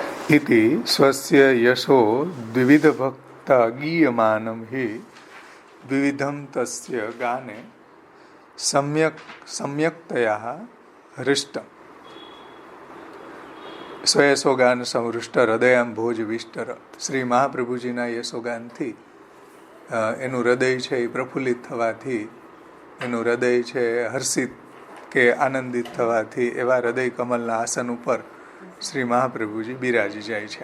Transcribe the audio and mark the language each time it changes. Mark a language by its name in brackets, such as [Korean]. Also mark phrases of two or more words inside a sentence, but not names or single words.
[Sanskrit] इति स्वस्य यशो द्विविध भक्त गीयमानं हि द्विविधं तस्य गाने सम्यक्तया हृष्टम् સ્વયશોગાન સંવૃષ્ટ હૃદયામ ભોજ વિષ્ટર. [Gujarati] શ્રી મહાપ્રભુજીના યશોગાનથી એનું હૃદય છે એ પ્રફુલ્લિત થવાથી, એનું હૃદય છે હર્ષિત કે આનંદિત થવાથી એવા હૃદય કમલના આસન ઉપર શ્રી મહાપ્રભુજી બિરાજી જાય છે.